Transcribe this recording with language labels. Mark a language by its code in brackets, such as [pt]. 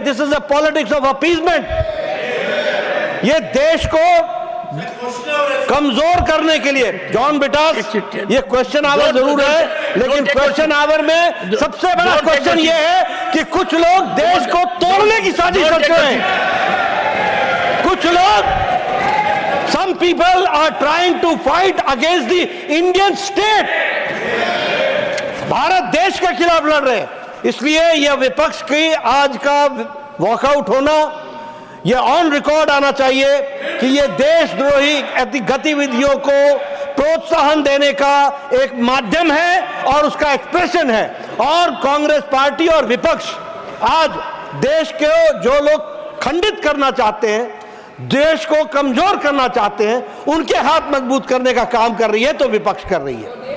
[en] This is a politics of appeasement. [hi] ये देश को कमजोर करने के लिए जॉन ब्रिटास, ये क्वेश्चन आवर जरूर है, लेकिन क्वेश्चन आवर में सबसे बड़ा क्वेश्चन ये है कि कुछ लोग देश को तोड़ने की साजिश करते हैं। कुछ लोग, [en] some people are trying to fight against the Indian state, [hi] Bharat देश के खिलाफ लड़ रहे हैं। इसलिए यह विपक्ष की आज का वॉकआउट होना, यह ऑन रिकॉर्ड आना चाहिए कि यह देशद्रोही गतिविधियों को प्रोत्साहन देने का एक माध्यम है और उसका एक्सप्रेशन है। और कांग्रेस पार्टी और विपक्ष आज देश के जो लोग खंडित करना चाहते हैं, देश को कमजोर करना चाहते हैं, उनके हाथ मजबूत करने का काम कर रही है, तो विपक्ष कर रही है।